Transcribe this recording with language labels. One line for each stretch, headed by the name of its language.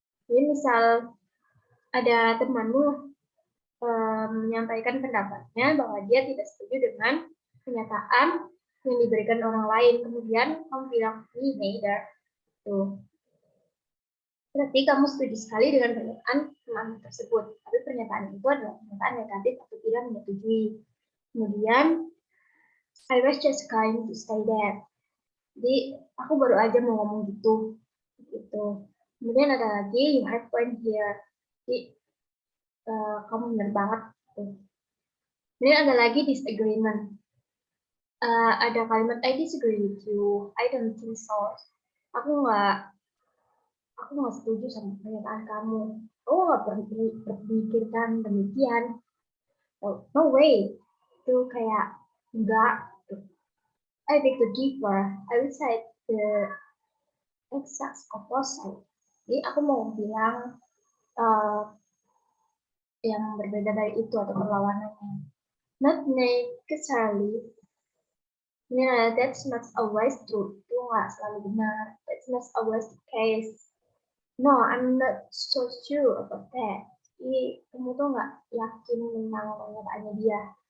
Indonesian: Jadi misal ada temanmu menyampaikan pendapatnya bahwa dia tidak setuju dengan pernyataan yang diberikan orang lain. Kemudian kamu bilang, neither. Tuh. Berarti kamu setuju sekali dengan pernyataan teman tersebut. Tapi pernyataan itu adalah pernyataan negatif atau tidak menyetujui. Kemudian,
English: I was just going to say that.
Indonesian: Jadi, aku baru aja mau ngomong gitu. Kemudian ada lagi,
English: you have point here.
Indonesian: Jadi, kamu benar banget. Kemudian ada lagi disagreement. Ada kalimat,
English: I disagree with you. I don't think so.
Indonesian: Aku nggak setuju sama pernyataan kamu. Kamu nggak berpikirkan demikian.
English: No way.
Indonesian: Itu kayak enggak.
English: I beg to differ. I would say the exact opposite.
Indonesian: Jadi aku mau bilang yang berbeda dari itu atau perlawanannya.
English: Not necessarily. Yeah, that's not always true.
Indonesian: Itu nggak selalu benar.
English: That's not always the case. No, I'm not so sure about that.
Indonesian: Jadi kamu tuh nggak yakin tentang pernyataannya dia.